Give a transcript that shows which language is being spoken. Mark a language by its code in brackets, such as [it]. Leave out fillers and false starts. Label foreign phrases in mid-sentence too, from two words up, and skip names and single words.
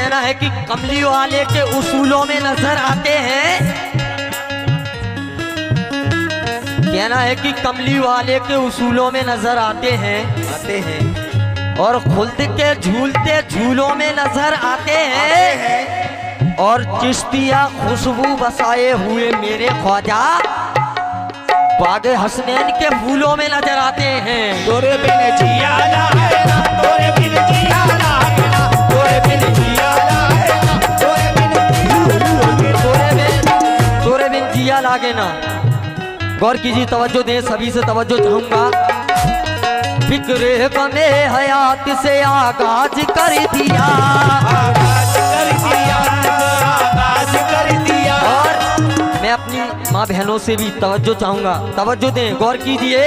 [hi] है कि कमली वाले के उसूलों में नजर आते हैं, कहना है कि कमली वाले के उसूलों में नजर आते हैं और खुल्द के झूलते झूलों में नजर आते हैं और चिश्तिया खुशबू बसाए हुए मेरे ख्वाजा बागे हसनैन के फूलों में नजर आते हैं। तोरे बिन जिया लागे ना, तोरे बिन जिया लागे ना, तोरे बिन जिया लागे ना, तोरे बिन तोरे बिन जिया लागे ना। गौर कीजिए, तवज्जो दें, सभी से तवज्जो चाहूंगा। फिक्रे गमे हयात से आगाज कर दिया, आगाज कर दिया, आगाज कर दिया। और मैं अपनी माँ बहनों से भी तवज्जो चाहूंगा, तवज्जो दें, गौर कीजिए।